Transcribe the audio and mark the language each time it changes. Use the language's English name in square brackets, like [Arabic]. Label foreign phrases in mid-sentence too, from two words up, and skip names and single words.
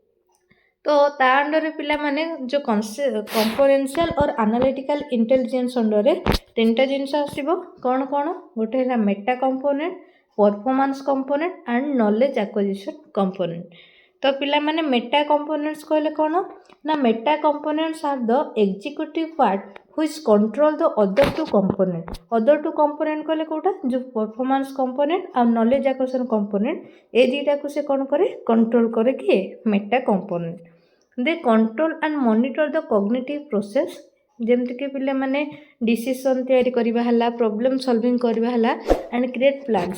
[Odia] ତ ତା ଅଣ୍ଡରରେ ପିଲାମାନେ ଯେଉଁ [English] componential or analytical intelligence [Odia] ଅଣ୍ଡରରେ ତିନିଟା ଜିନିଷ ଆସିବ. କ'ଣ କ'ଣ? ଗୋଟେ ହେଲା [English] meta component, performance component and knowledge acquisition component. [Odia] ତ ପିଲାମାନେ [English] meta components [Odia] କହିଲେ କ'ଣ ନା [English] meta components are the executive part which control the other two component. other two component [Odia] କହିଲେ କୋଉଟା ଯେଉଁ [English] performance component [Odia] ଆଉ [English] knowledge acquisition component [Odia] ଏ ଦୁଇଟାକୁ ସେ କ'ଣ କରେ କଣ୍ଟ୍ରୋଲ କରେ କିଏ [English] meta component. they control and monitor the cognitive process. [Odia] ଯେମିତିକି ପିଲାମାନେ ଡିସିସନ୍ ତିଆରି କରିବା ହେଲା, [English] problem solving [Odia] କରିବା ହେଲା [English] and create plans.